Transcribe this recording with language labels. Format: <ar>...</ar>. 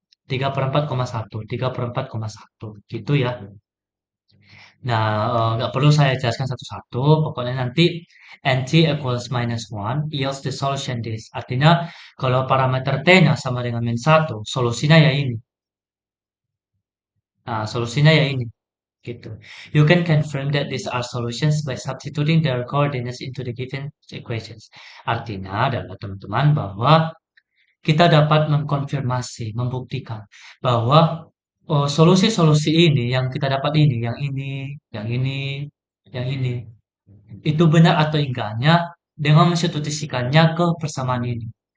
<id>3/4,1. 3/4,1. Gitu ya. Nah, nggak perlu saya jelaskan satu-satu. Pokoknya nanti</id> <en>nt equals -1 yields the solution this.</en> <id>Artinya, kalau parameter t-nya sama dengan -1, solusinya ya ini. Nah, solusinya ya ini. Gitu.</id> <en>You can confirm that these are solutions by substituting their coordinates into the given equations.</en> <id>Artinya adalah teman-teman bahwa kita dapat mengkonfirmasi, membuktikan bahwa solusi-solusi ini yang kita dapat ini, yang ini, yang ini, yang ini, itu benar atau enggaknya dengan mensubstitusikannya ke persamaan ini.</id>